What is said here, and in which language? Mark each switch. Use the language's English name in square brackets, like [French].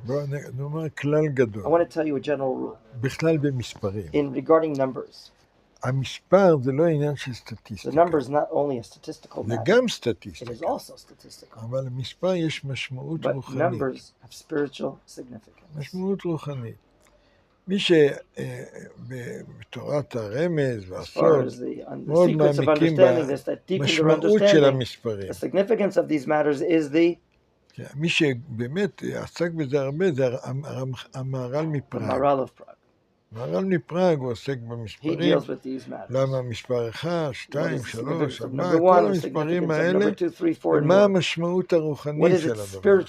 [English] I want to tell you a general rule. [Hebrew] בכלל במספרים. [English] In regarding numbers. [Hebrew] המספר זה לא עניין של סטטיסטיקה. [English] The number is not only a statistical matter. [Hebrew] זה גם סטטיסטיקה. [English] It is also statistical. [Hebrew] אבל למספר יש משמעות רוחנית. [English] But numbers have spiritual significance. [Hebrew] משמעות רוחנית. מי שבתורת הרמז והסוד מאוד מעמיקים במשמעות של המספרים. [English] The significance of these matters is the [Hebrew] מי שבאמת עסק בזה הרבה זה המהר"ל מפראג. המהר"ל מפראג הוא עוסק במספרים, למה מספר 1, 2, 3, 4, כל המספרים האלה, ומה המשמעות הרוחנית של הדבר.